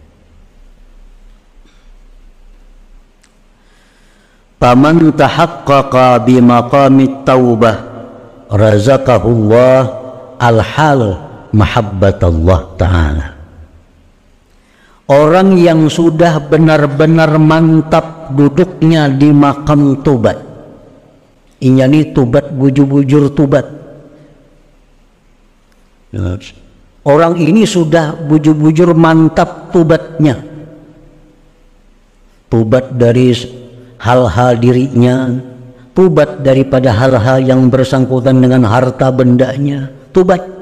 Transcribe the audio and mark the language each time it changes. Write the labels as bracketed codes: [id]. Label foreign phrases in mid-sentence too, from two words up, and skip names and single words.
[ar] فمن تحقق بمقام التوبة رزقه الله حال محبة الله تعالى. [id] Orang yang sudah benar-benar mantap duduknya di makam tobat, ini tobat bujur-bujur tobat. Orang ini sudah bujur-bujur mantap tobatnya, tobat dari hal-hal dirinya, tobat daripada hal-hal yang bersangkutan dengan harta bendanya, tobat.